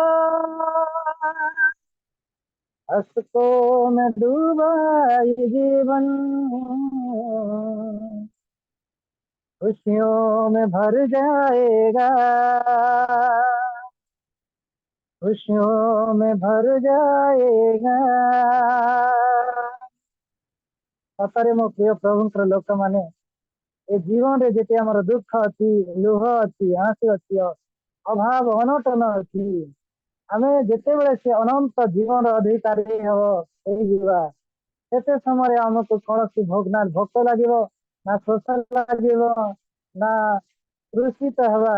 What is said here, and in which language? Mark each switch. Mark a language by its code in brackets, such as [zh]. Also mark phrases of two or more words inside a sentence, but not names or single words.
[hi] हंसों में डूबा ये जीवन खुशियों में भर जाएगा। खुशियों में भर जाएगा। [or] सତରେ ମୋ ପ୍ରିୟ ପ୍ରଭୁଙ୍କର ଲୋକମାନେ, ଏ ଜୀବନରେ ଯେତେ ଆମର ଦୁଃଖ ଅଛି, ଲୁହ ଅଛି, ଆଁସୁ ଅଛି, ଅଭାବ ଅନଟନ ଅଛି, ଆମେ ଯେତେବେଳେ ସେ ଅନନ୍ତ ଜୀବନର ଅଧିକାରୀ ହବ ହେଇଯିବା, ସେତେ ସମୟରେ ଆମକୁ କୌଣସି ନା ଭୋକ ଲାଗିବ, ନା ଶୋଷ ଲାଗିବ, ନା ତୃଷିତ ହେବା।